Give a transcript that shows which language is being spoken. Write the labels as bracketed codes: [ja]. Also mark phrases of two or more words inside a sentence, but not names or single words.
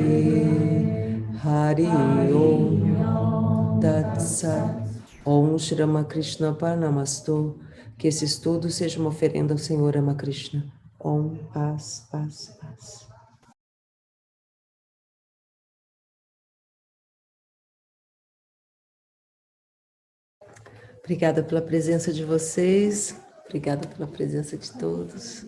[sa] हरि ॐ, तत् सत्, ॐ श्री रामकृष्ण अर्पणमस्तु, [pt] que esse estudo seja uma oferenda ao Senhor Ramakrishna. Om, paz, paz, paz. Obrigada pela presença de vocês, obrigada pela presença de todos.